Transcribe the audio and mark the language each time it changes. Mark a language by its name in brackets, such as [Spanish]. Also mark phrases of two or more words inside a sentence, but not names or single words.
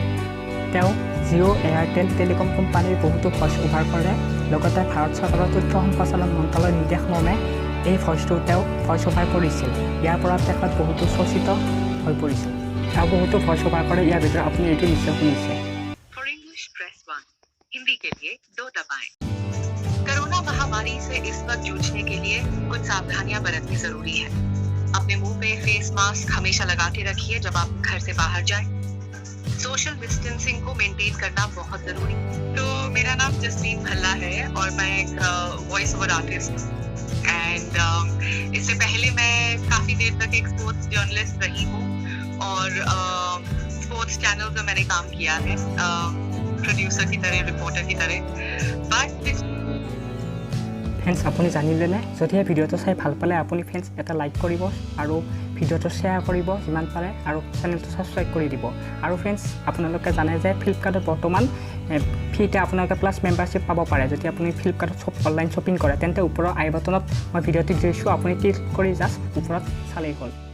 [Assamese] তেওঁ জিঅ' এয়াৰটেল টেলিকম কোম্পানীৰ বহুতো [English] voice over [Assamese] কৰে। লগতে ভাৰত চৰকাৰৰ তথ্য সম্প্ৰচাৰণ মন্ত্ৰালয়ৰ নিৰ্দেশমৰ্মে এই ভইচটো তেওঁ [English] voice over [Assamese] কৰিছিল। ইয়াৰ পৰা তেখেত বহুতো চৰ্চিত হৈ পৰিছিল। তেওঁ বহুতো [English] voice over [Assamese] কৰে, ইয়াৰ ভিতৰত আপুনি এইটো নিশ্চয় শুনিছে। [Hindi] हिंदी के लिए 2 दबाएं। कोरोना महामारी से इस वक्त जूझने के लिए कुछ सावधानियां बरतनी जरूरी है। अपने मुंह पे [English] face mask [Hindi] हमेशा लगा के रखिए जब आप घर से बाहर जाएं। [English] social distancing [Hindi] को मेंटेन करना बहुत जरूरी। तो मेरा नाम जसलीन bhalla है और मैं एक [English] voice over artist [Hindi] हूँ। एंड इससे पहले मैं काफी देर तक एक [English] sports journalist [Hindi] रही हूँ और [English] sports channel [Hindi] में मैंने काम किया है, प्रोड्यूसर की तरह, रिपोर्टर की तरह। बट [Assamese] ফ্ৰেণ্ডছ, আপুনি জানিলেনে? যদিহে ভিডিঅ'টো চাই ভাল পালে আপুনি ফ্ৰেণ্ডছ এটা লাইক কৰিব আৰু ভিডিঅ'টো শ্বেয়াৰ কৰিব যিমান পাৰে আৰু চেনেলটো ছাবস্ক্ৰাইব কৰি দিব। আৰু ফ্ৰেণ্ডছ, আপোনালোকে জানে যে ফ্লিপকাৰ্টত বৰ্তমান ফ্ৰীতে আপোনালোকে [English] plus membership [Assamese] পাব পাৰে। যদি আপুনি ফ্লিপকাৰ্টত [English] online shopping [Assamese] কৰে তেন্তে ওপৰৰ আই বাটনত মই ভিডিঅ'টো দিছোঁ, আপুনি ক্লিক কৰি জাষ্ট ওপৰত চালেই হ'ল।